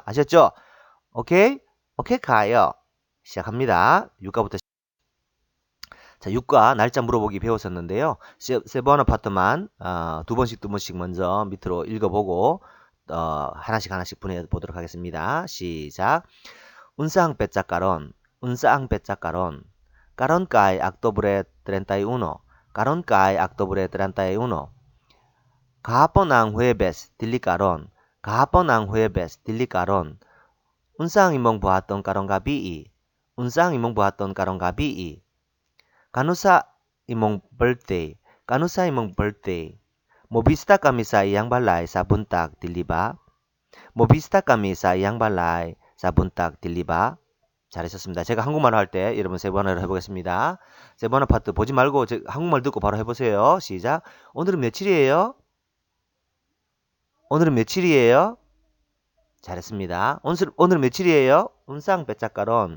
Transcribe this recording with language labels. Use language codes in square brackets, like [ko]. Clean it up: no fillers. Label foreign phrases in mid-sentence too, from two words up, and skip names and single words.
[ko] 아셨죠? 오케이? 오케이 가요. 시작합니다. 육가부터 자, 육가 날짜 물어보기 배웠었는데요. 세번 아파트만 두 번씩 먼저 밑으로 읽어보고 하나씩 분해 보도록 하겠습니다. 시작. [ceb] Unsang petsacaron, unsang petsacaron. Karon kay Oktubre 31. Karon kay Oktubre 31. Kahapon ang Huwebes, dili karon. Kahapon ang Huwebes, dili karon. Unsang imong buhaton karong gabii? Unsang imong buhaton karong gabii? Kanusa imong birthday? Kanusa imong birthday? Mobista kami sa iyang balay sa buntag, dili ba? Mobista kami sa iyang balay sa buntag, dili ba? [ko] 잘하셨습니다. 제가 한국말 할 때 여러분 세 번을 해보겠습니다. 세 번의 파트 보지 말고 한국말 듣고 바로 해보세요. 시작. 오늘은 며칠이에요? 오늘은 며칠이에요? 잘했습니다. 오늘 며칠이에요? [ceb] Unsang petsa karon.